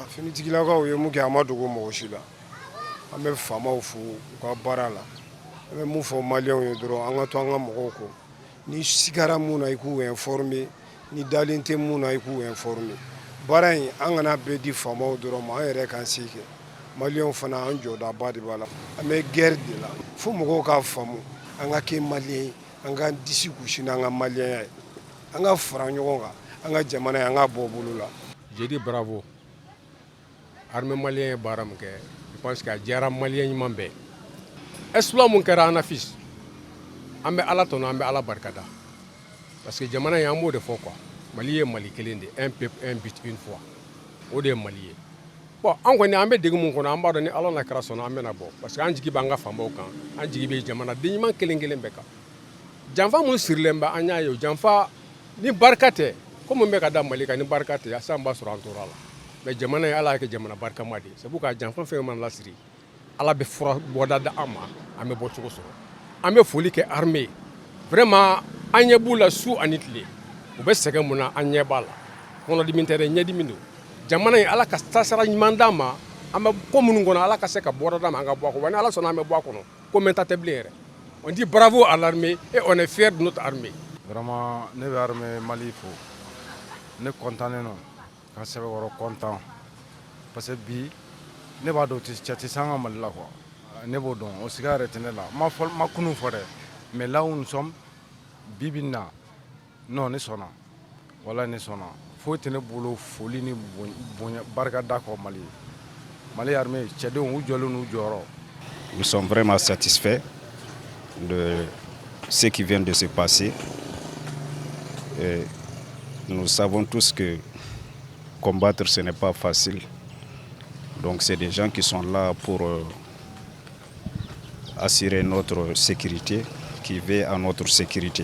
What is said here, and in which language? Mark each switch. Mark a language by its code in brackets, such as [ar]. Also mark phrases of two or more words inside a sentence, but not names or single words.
[bm] Finitigilakaw ye mun kɛ an ma dogo mɔgɔ si la an bɛ faamaw fo u ka baara la an bɛ mun fɔ maliyɛnw ye dɔrɔn an ka to an ka mɔgɔw kɔ ni sigara mun na i k'u informer ni dalen tɛ mun na i k'u informer baara in an kana bɛɛ di faamaw dɔrɔn ma an yɛrɛ k'an se kɛ maliyɛnw fana an jɔdaba de b'a la an bɛ guerre de la fo mɔgɔw k'a faamu an ka kɛ maliyɛn ye an ka disi gosi n'an ka maliyɛnya ye an ka fara ɲɔgɔn kan an ka jamana ye an ka bɔ bolo la. [fr] Je dis bravo armée [bm] maliyɛn ye baara min kɛ [fr] je pense que [bm] a diyara maliyɛn ɲuman bɛɛ exploit mun kɛra Anafis an bɛ Ala tɔnɔ an bɛ Ala barikada [fr] parce que [bm] jamana in an b'o de fɔ quoi Mali ye Mali kelen de [fr] un peuple un but une foi [bm] o de ye Mali ye bon an kɔni an bɛ degun mun kɔnɔ an b'a dɔn ni Ala n'a kɛra sɔnna an bɛna bɔ [fr] parce que [bm] an jigi b'an ka faamaw kan an jigi bɛ jamanaden ɲuman kelen kelen bɛɛ kan janfa mun sirilen bɛ an y'a ye o janfa ni barika tɛ ko mun bɛ ka da Mali kan ni barika tɛ asan b'a sɔrɔ an tora la mais jamana in Ala y'a kɛ jamana barikama de [fr] c'est pourquoi [bm] janfa fɛn mana lasiri Ala bɛ fura bɔda da an ma an bɛ bɔ cogo sɔrɔ an bɛ foli kɛ armée vraiment an ɲɛ b'u la su ani tile u bɛ sɛgɛn mun na an ɲɛ b'a la kɔnɔdimi tɛ dɛ ɲɛdimi don jamana in ala ka tasara ɲuman d'an ma an bɛ ko minnu kɔnɔ ala ka se ka bɔda d'an ma an ka bɔ a kɔnɔ wa ni ala sɔnna an bɛ bɔ a kɔnɔ ko mɛn ta tɛ bilen yɛrɛ [fr] on dit bravo à l'armée et on est fier de notre armée. [bm] Vraiment ne bɛ armée Mali fo ne kɔntannen don ka sɛbɛkɔrɔ kɔntan [fr] parce que [bm] bi ne b'a dɔn cɛ tɛ se an ka Mali la quoi ne b'o dɔn o siga yɛrɛ tɛ ne la ma kunun fɔ dɛ [fr] mais là où nous sommes [bm] bi bi in na non ne sɔnna wala ne sɔnna foyi tɛ ne bolo foli ni bonya barika da kɔ Mali Mali armée cɛdenw u jɔlen n'u jɔyɔrɔ. [fr] Nous sommes vraiment satisfaits de ce qui vient de se passer. Et nous savons tous que combattre ce n'est pas facile. Donc c'est des gens qui sont là pour assurer notre sécurité, qui veillent à notre sécurité.